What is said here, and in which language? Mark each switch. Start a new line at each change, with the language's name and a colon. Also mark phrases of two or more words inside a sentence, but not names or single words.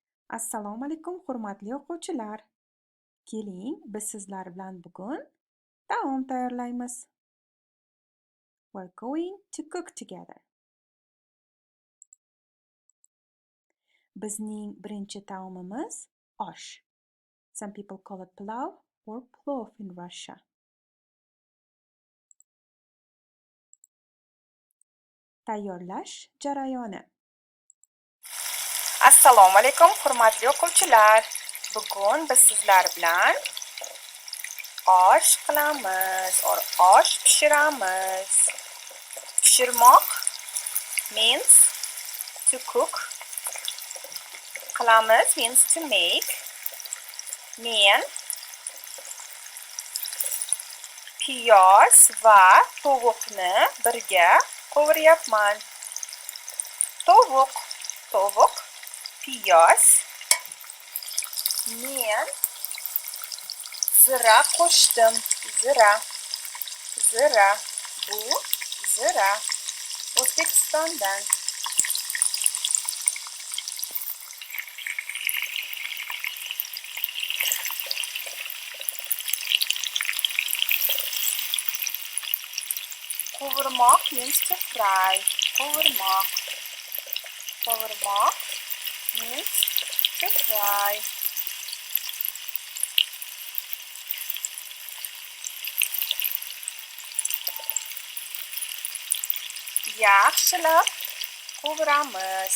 Uzbek: Assalomu alaykum hurmatli o'quvchilar. Keling, biz sizlar bilan bugun taom tayyorlaymiz.
English: We're going to cook together.
Uzbek: Bizning birinchi taomimiz osh.
English: Some people call it pulao or plov in Russia.
Uzbek: Tayyorlash jarayoni. Assalomu alaykum hurmatli o'quvchilar. Bugun biz sizlar bilan osh qilamiz, osh pishiramiz.
English: Pishirmoq means to cook. Qilamiz means to make.
Uzbek: Men piyoz va tovuqni birga qovuryapman. Tovuq, piyoz. Men zira qo'shdim. Zira. Bu zira O'zbekistondan.
English: Qovurmoq means to fry. Qovurmoq means to fry.
Uzbek: Yaxshilab qovuramiz.